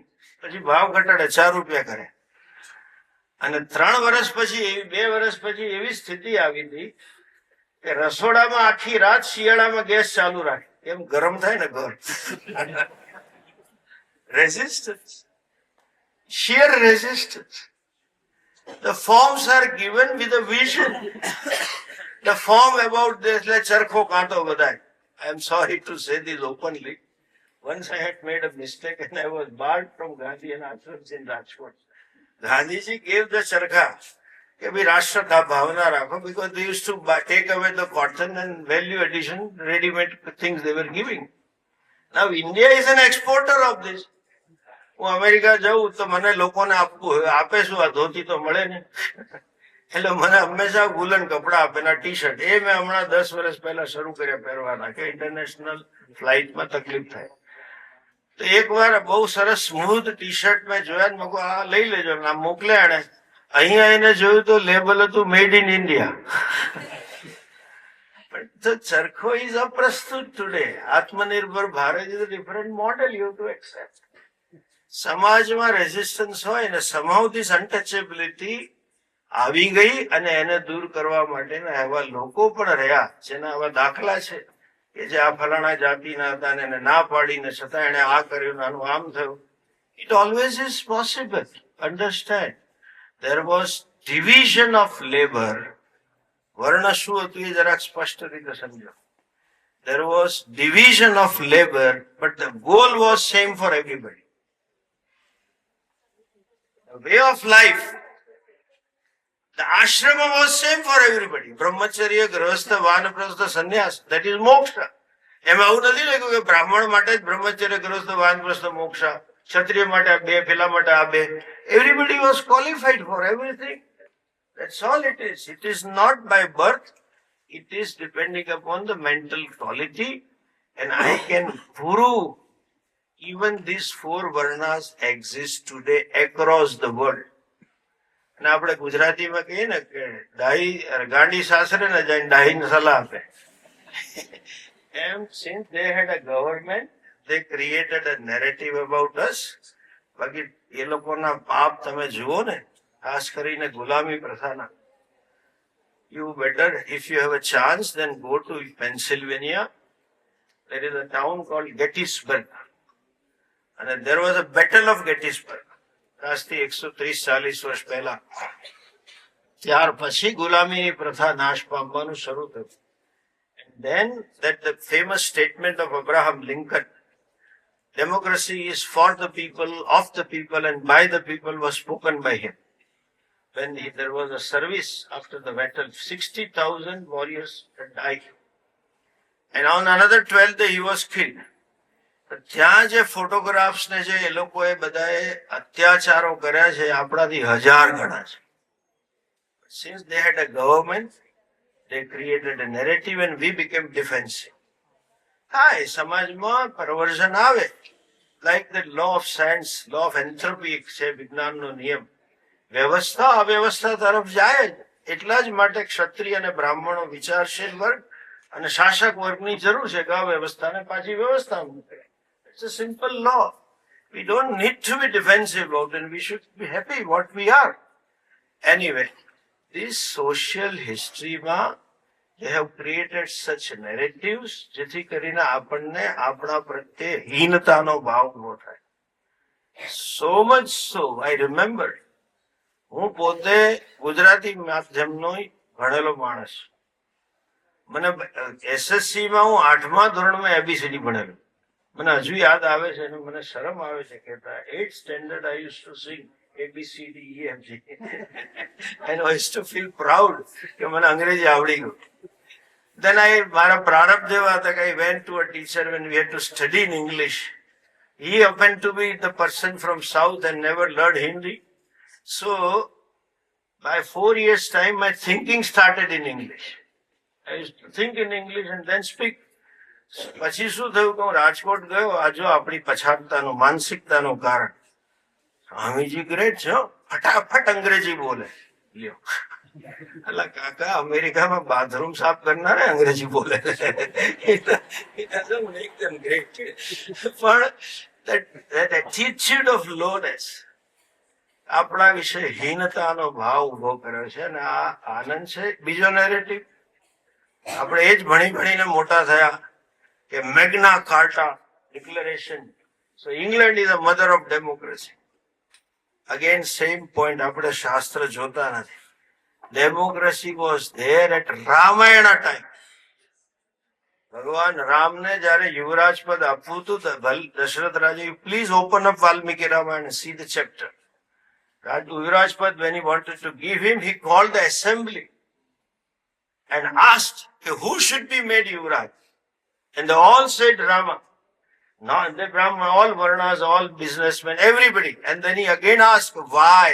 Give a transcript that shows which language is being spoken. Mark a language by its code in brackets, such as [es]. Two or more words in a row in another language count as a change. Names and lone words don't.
[gu] પછી ભાવ ઘટાડે, 4 રૂપિયા કરે. અને 3 વર્ષ પછી 2 વર્ષ પછી એવી સ્થિતિ આવી હતી કે રસોડામાં આખી રાત શિયાળામાં ગેસ ચાલુ રાખે. કેમ? ગરમ થાય ને ઘર. રેઝિસ્ટન્સ, [en] sheer resistance. The forms are given with a vision. The form about this, like [gu] ચરખો કાંતો બડાઈ. [en] I am sorry to say this openly. Once I had made a mistake and I was barred from Gandhi and ashrams in Rajkot. Gandhiji gave the charkha. [gu] કે ભી રાષ્ટ્ર ભાવના રાખો, [en] because they used to take away the cotton and value addition, ready-made things they were giving. Now India is an exporter of this. [gu] હું અમેરિકા જઉં તો મને લોકોને આપવું આપે શું? આ ધોતી તો મળે ને. એટલે મને હંમેશા વુલન કપડા આપે ના ટી-શર્ટ. એ મેં હમણાં 10 વર્ષ પહેલા શરૂ કર્યા પહેરવાના, કે [en] international flightમાં [gu] તકલીફ થાય. તો એકવાર બહુ સરસ [en] smooth T-shirt [gu] મેં જોયા, મેં કહું આ લઈ લેજો. આ મોકલ્યા એને. અહીંયા આવીને જોયું તો લેબલ હતું [en] made in India. But the charkho is a prastut today. Atmanirbhar Bharat is a different model you have to accept. [gu] સમાજમાં રેઝિસ્ટન્સ હોય ને, [en] somehow this untouchability [gu] આવી ગઈ, અને એને દૂર કરવા માટેના એવા લોકો પણ રહ્યા જેના આવા દાખલા છે કે જે આ ફલાણા જાતિના હતા ને એને ના પાડીને છતાં એને આ કર્યું, આનું આમ થયું. [en] It always is possible. Understand, there was division of labor. [gu] વર્ણ શું હતું એ જરાક સ્પષ્ટ રીતે સમજો. [en] There was division of labor, but the goal was same for everybody. The way of life, the ashrama was same for everybody. Brahmacharya, grahastha, vanaprastha, sannyas, that is moksha. એમાં આવું નથી લખ્યું કે બ્રાહ્મણ માટે જ બ્રહ્મચર્ય, ગૃહસ્થ, વાનપ્રસ્થ, મોક્ષા, ક્ષત્રિય માટે આ 2, પેલા માટે આ 2. Everybody was qualified for everything. That's all it is. It is not by birth. It is depending upon the mental quality. And I can prove even these 4 varnas exist today across the world. [gu] અને આપણે ગુજરાતીમાં કહીએ ને કે ગાંડી સાસરે ને જઈને ડાહીને સલાહ આપે. [en] And since they had a government, they created a narrative about us. [gu] બાકી એ લોકોના પાપ તમે જુઓ ને, ખાસ કરીને ગુલામી પ્રથાના. [en] You better, if you have a chance, then go to Pennsylvania. There is a town called Gettysburg. And there was a battle of Gettysburg. [gu] આજથી 130-40 વર્ષ પહેલા. ત્યાર પછી ગુલામીની પ્રથા નાશ પામવાનું શરૂ થયું. [en] And then that the famous statement of Abraham Lincoln, democracy is for the people, of the people, and by the people, was spoken by him. When there was a service after the battle, 60,000 warriors had died. And on another 12th day, he was killed. [gu] ત્યાં જે ફોટોગ્રાફ્સ ને જે એ લોકોએ બધાએ અત્યાચારો કર્યા છે આપણાથી 1000 ગણા છે. [en] Since they had a government, they created a narrative and we became defensive. [gu] હા, એ સમાજમાં પરવર્ઝન આવે, [en] like the law of science, law of entropy [gu] છે વિજ્ઞાનનો નિયમ. વ્યવસ્થા અવ્યવસ્થા તરફ જાય જ. એટલા જ માટે ક્ષત્રિય અને બ્રાહ્મણો વિચારશીલ વર્ગ અને શાસક વર્ગની જરૂર છે કે આ વ્યવસ્થાને પાછી વ્યવસ્થામાં મૂકે. [en] It's a simple law. We don't need to be defensive about it. We should be happy what we are. Anyway, this social history [gu] માં [en] they have created such narratives [gu] જેથી કરીને આપણને આપણા પ્રત્યે હીનતાનો ભાવ ઉભો થાય. [en] So much so, I remember, [gu] હું પોતે ગુજરાતી માધ્યમનો ભણેલો માણસ. મને એસએસસી માં હું 8મા ધોરણમાં એબીસીડી ભણેલો. મને હજુ યાદ આવે છે અને મને શરમ આવે છે કહેતા. [en] 8th standard I used to sing ABCDEFG. And I used to feel proud [gu] કે મને અંગ્રેજી આવડી ગયું. [en] Then [gu] મારા પ્રારબ્ધ એવા હતા કે [en] I went to a teacher when we had to study in English. He happened to be the person from South and never learned Hindi. So, by 4 years' time, my thinking started in English. I used to think in English and then speak. [gu] પછી શું થયું કે હું રાજકોટ ગયો, આ જો આપણી પછાતતાનું માનસિકતાનું કારણ. સ્વામીજી ગ્રેટ છે, ફટાફટ અંગ્રેજી બોલે. લ્યો, અલા કાકા, અમેરિકામાં બાથરૂમ સાફ કરનારે અંગ્રેજી બોલે. એકદમ ગ્રેટ. પણ [en] that attitude of lowness [gu] આપણા વિશે હીનતાનો ભાવ ઉભો કર્યો છે અને આ આનંદ છે. બીજો નેરેટિવ આપણે એ જ ભણી ભણીને મોટા થયા કે મેગ્ના કાર્ટા ડિક્લેરેશન. [en] So England is the mother of democracy. again same point, [gu] આપણે શાસ્ત્ર જોતા નથી. [en] Democracy was there at Ramayana time. [gu] ભગવાન રામને જયારે યુવરાજ પદ આપવું હતું તો દશરથ રાજા, [en] please open up Valmiki Ramayana, see the chapter. Yuvraj Pad, when he wanted to give him, he called the assembly and asked who should be made Yuvraj. And they all said Rama. No, the Brahma, all Varnas, all businessmen, everybody. And then he again asked, why?